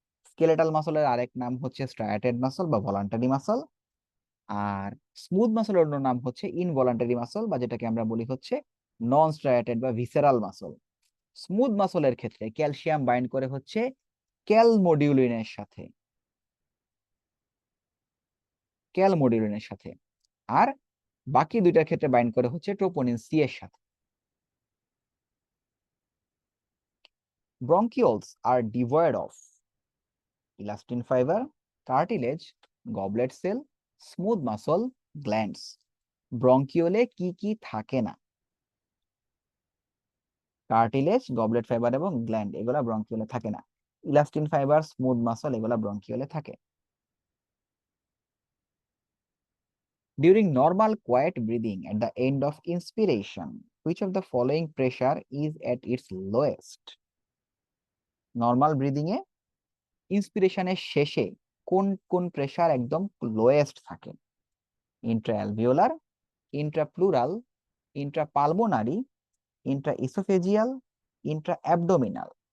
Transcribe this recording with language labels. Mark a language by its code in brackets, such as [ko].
[bn] Skeletal মাসলের আরেক নাম হচ্ছে স্ট্রায়াটেড মাসল বা ভলান্টারি মাসল, আর স্মুথ মাসলের অন্য নাম হচ্ছে ইনভলান্টারি মাসল, বা যেটাকে আমরা বলি হচ্ছে নন স্ট্রায়াটেড বা ভিসেরাল মাসল। স্মুথ মাসলের ক্ষেত্রে ক্যালসিয়াম বাইন্ড করে হচ্ছে ক্যালমোডিউলিনের সাথে, ক্যালমোডিউলিনের সাথে, আর বাকি দুইটার ক্ষেত্রে বাইন্ড করে হচ্ছে ট্রোপোনিন সি এর সাথে। [en] Bronchioles are devoid of elastin fiber, cartilage, goblet cell, smooth muscle, glands. [bn] Bronchiole কি কি থাকে না? কার্টিলেজ, গবলেট ফাইবার এবং গ্ল্যান্ড, এগুলা ব্রঙ্কিওলে থাকে না। ইলাস্টিন ফাইবার, স্মুথ মাসল, এগুলা ব্রঙ্কিওলে থাকে। [en] During normal quiet breathing at the end of inspiration, which of the following pressure is at its lowest? [bn] Normal breathing এ ইন্সপিরেশনের শেষে কোন কোন প্রেসার একদম লোয়েস্ট থাকে? [en] Intraalveolar, intrapleural, intrapulmonary, intraoesophageal, intraabdominal.